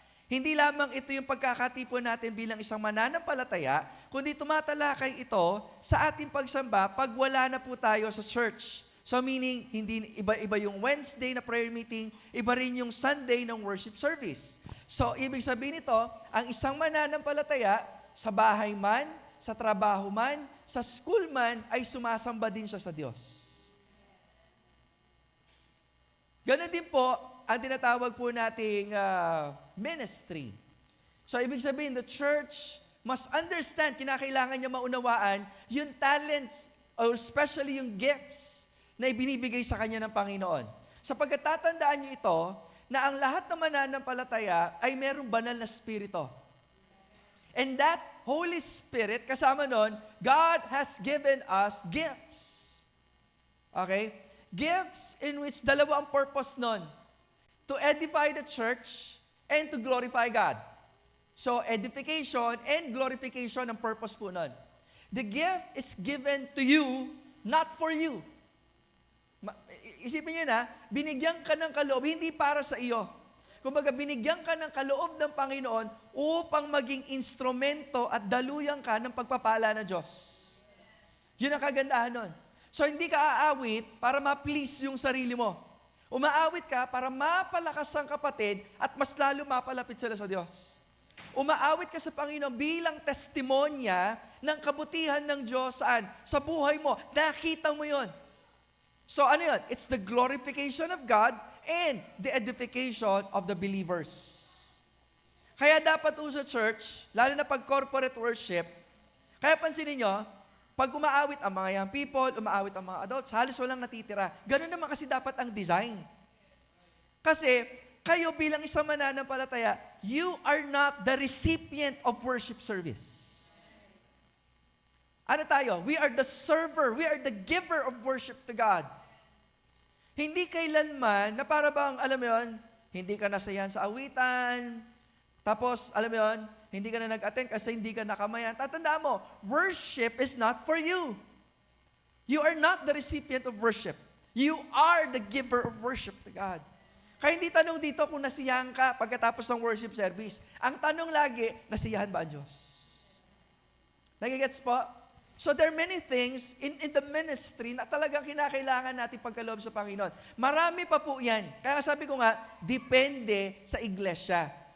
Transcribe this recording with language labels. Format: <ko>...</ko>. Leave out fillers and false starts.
<tl>Hindi lamang ito yung pagkakatipon natin bilang isang mananampalataya, kundi tumatalakay ito sa ating pagsamba pag wala na po tayo sa church. So meaning, hindi iba yung Wednesday na prayer meeting, iba rin yung Sunday ng worship service. So ibig sabihin nito, ang isang mananampalataya, sa bahay man, sa trabaho man, sa school man, ay sumasamba din siya sa Diyos. Ganon din po ang tinatawag po nating ministry. So ibig sabihin,</tl> <en>the church must understand,</en> <tl>kinakailangan niya maunawaan yung talents or especially yung gifts na ibinibigay sa kanya ng Panginoon. Sapagkat tatandaan niyo ito, na ang lahat ng mananampalataya ay merong banal na spirito.</tl> <en>And that Holy Spirit,</en> <tl>kasama nun,</tl> <en>God has given us gifts. Okay? Gifts in which</en> <tl>dalawa ang purpose nun.</tl> <en>To edify the church and to glorify God.</en> <tl>So, edification and glorification ang purpose po nun.</tl> <en>The gift is given to you, not for you.</en> <tl>Isipin niyo na, binigyan ka ng kaloob, hindi para sa iyo. Kumbaga, binigyan ka ng kaloob ng Panginoon upang maging instrumento at daluyan ka ng pagpapala ng Diyos. Yun ang kagandahan nun. So, hindi ka aawit para ma-please yung sarili mo. Umaawit ka para mapalakas ang kapatid at mas lalo mapalapit sila sa Diyos. Umaawit ka sa Panginoon bilang testimonya ng kabutihan ng Diyos saan? Sa buhay mo. Nakita mo yon. So ano yun?</tl> <en>It's the glorification of God and the edification of the believers.</en> <tl>Kaya dapat po sa church, lalo na pag corporate worship, kaya pansinin nyo, pag umaawit ang mga young people, umaawit ang mga adults, halos walang natitira. Ganun naman kasi dapat ang design. Kasi kayo bilang isang mananampalataya,</tl> <en>you are not the recipient of worship service.</en> <tl>Ano tayo?</tl> <en>We are the server. We are the giver of worship to God.</en> <tl>Hindi kailanman na para bang, alam mo yun, hindi ka nasayan sa awitan, tapos, alam mo yun, hindi ka na nag-attend kasi hindi ka nakamayan. Tatandaan mo,</tl> <en>worship is not for you. You are not the recipient of worship. You are the giver of worship to God.</en> <tl>Kaya hindi tanong dito kung nasiyahan ka pagkatapos ng worship service. Ang tanong lagi, nasiyahan ba ang Diyos? Nagigets po?</tl> <en>So there are many things in the ministry</en> <tl>na talagang kinakailangan natin pagkaloob sa Panginoon. Marami pa po yan. Kaya sabi ko nga, depende sa iglesia.</tl>